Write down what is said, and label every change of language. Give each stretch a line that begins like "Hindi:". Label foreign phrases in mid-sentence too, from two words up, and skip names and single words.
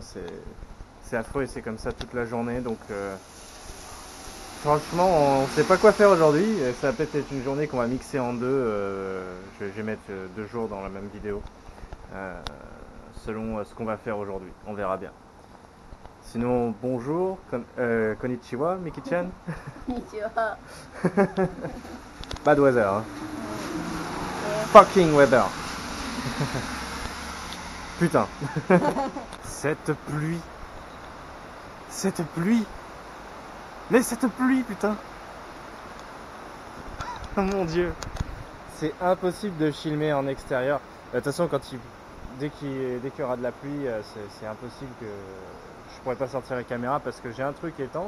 French: C'est affreux et c'est comme ça toute la journée. Donc franchement on ne sait pas quoi faire aujourd'hui. Ça va peut-être être une journée qu'on va mixer en deux. Je vais mettre 2 jours dans la même vidéo. Selon ce qu'on va faire aujourd'hui. On verra bien. Sinon, bonjour,
Japanese: konnichiwa, Miki-chan. こんにちは。
English: Bad weather, hein.
Japanese: ね
English: Fucking weather.
French: Putain. Cette pluie. Cette pluie. Mais cette pluie, putain. Oh mon dieu. C'est impossible de filmer en extérieur. De toute façon, dès qu'il y aura de la pluie, c'est impossible que je pourrais pas sortir la caméra parce que j'ai un truc étanche.